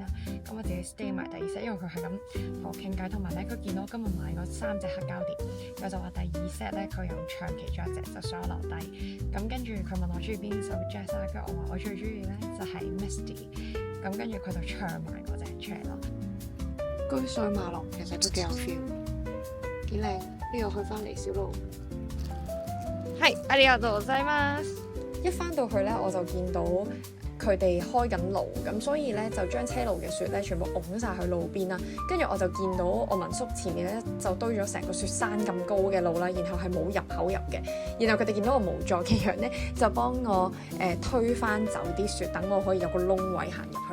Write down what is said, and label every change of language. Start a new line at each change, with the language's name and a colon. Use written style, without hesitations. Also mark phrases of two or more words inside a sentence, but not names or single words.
Cantonese: 咁我自己 stay 埋第2 set， 因為佢係咁同我傾偈，同埋咧佢見到我今日買嗰3隻黑膠碟，佢就話第2 set 咧佢有唱其中1隻，就想我留低。咁跟住佢問我中意邊首 jazz 啊，跟住我話我最中意咧就係 Misty。咁跟住佢就唱埋嗰隻出嚟咯。居水馬龍其實都幾有 feel， 幾靚。呢度去翻嚟小路。係，
Japanese: ありがとうございます。
Cantonese: 一翻到去咧，我就見到佢哋開緊爐，咁所以咧就將車路嘅雪咧全部拱晒去路邊啦。跟住我就見到我民宿前面咧就堆咗成個雪山咁高嘅路啦，然後係冇入口入嘅。然後佢哋見到我無助嘅樣咧，就幫我推翻走啲雪，等我可以有個窿位行入去。